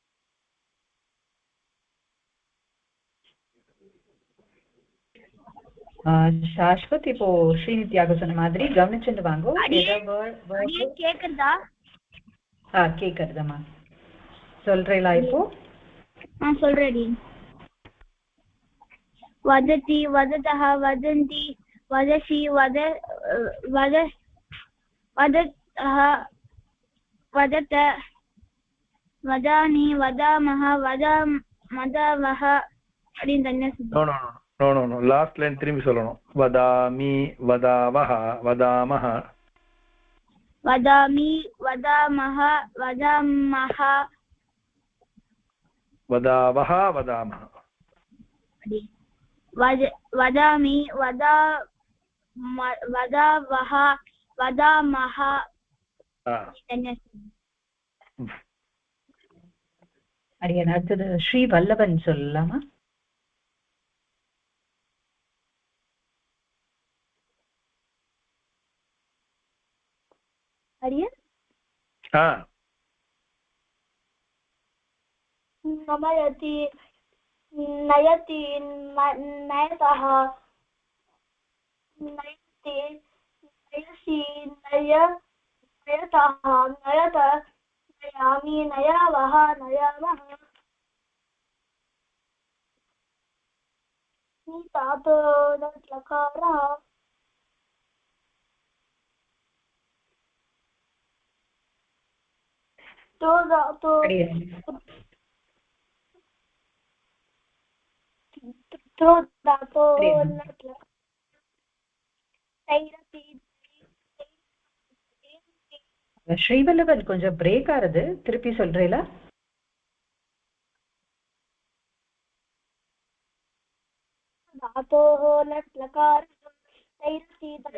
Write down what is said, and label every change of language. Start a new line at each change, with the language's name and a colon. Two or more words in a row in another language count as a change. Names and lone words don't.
Tamil: शाश्वत இப்போ ஸ்ரீநித்யாக சொன்ன மாதிரி கவனிச்சுட்டு வாங்கோ. கேக்குதா? கேக்குறதம்மா. சொல்றீங்களா இப்போ? சொல்றேன்.
Sanskrit: वदति वदतः वदन्ति वदसि वदतः वदत वदामि वदामः वदामः.
English: no last line
Tamil: திரும்பி சொல்லணும்.
Sanskrit: वदामि वदावः वदामः वदामि वदामः वदामः वदावः वदामः वदामि वदावः वदामः.
Tamil: அடியன் அடுத்தது ஸ்ரீ வல்லவன் சொல்லலாமா?
Sanskrit: அடியன் नमयति नयति नयतः नयति नयसि नयतः नयत नयामि नयावः नयामः. नीतातो लकारः तो धातो
Tamil: ஸ்ரீவல்லவன் கொஞ்சம் பிரேக் ஆகுது. திருப்பி சொல்றீங்களா?
Sanskrit: धातोः लट् लकार तैरति